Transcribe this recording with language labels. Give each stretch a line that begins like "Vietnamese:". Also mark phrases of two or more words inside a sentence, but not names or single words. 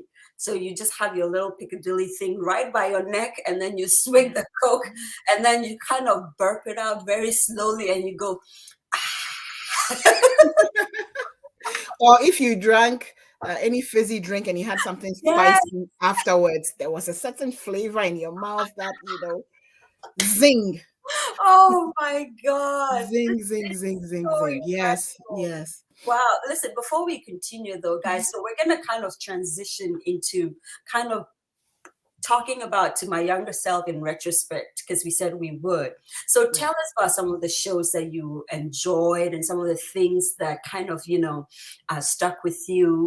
English: So you just have your little Piccadilly thing right by your neck, and then you swig the Coke, and then you kind of burp it out very slowly, and you go. Or if you drank any fizzy drink and you had something spicy afterwards, there was a certain flavor in your mouth that, zing. Oh my God. Zing, zing, zing, zing, So zing. Yes, incredible. yes. Wow. Listen, before we continue though, guys, so we're going to kind of transition into kind of talking about to my younger self in retrospect, because we said we would. So tell us about some of the shows that you enjoyed and some of the things that kind of, stuck with you.